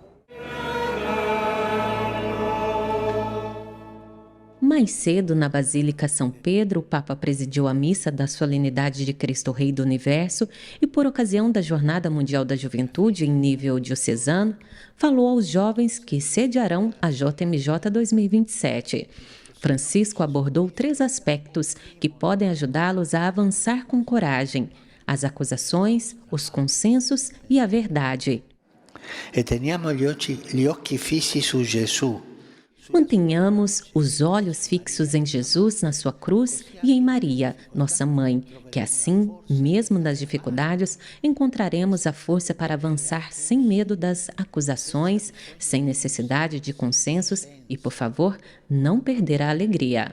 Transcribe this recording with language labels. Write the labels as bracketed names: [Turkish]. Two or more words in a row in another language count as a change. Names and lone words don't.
[Portuguese] Mais cedo, na Basílica São Pedro, o Papa presidiu a missa da solenidade de Cristo Rei do Universo e, por ocasião da Jornada Mundial da Juventude em nível diocesano, falou aos jovens que sediarão a JMJ 2027. Francisco abordou 3 aspectos que podem ajudá-los a avançar com coragem: as acusações, os consensos e a verdade. [Italian] E teniamo gli occhi fissi su Gesù. [Portuguese] Mantenhamos os olhos fixos em Jesus, na sua cruz, e em Maria, nossa mãe, que assim, mesmo nas dificuldades, encontraremos a força para avançar sem medo das acusações, sem necessidade de consensos e, por favor, não perder a alegria.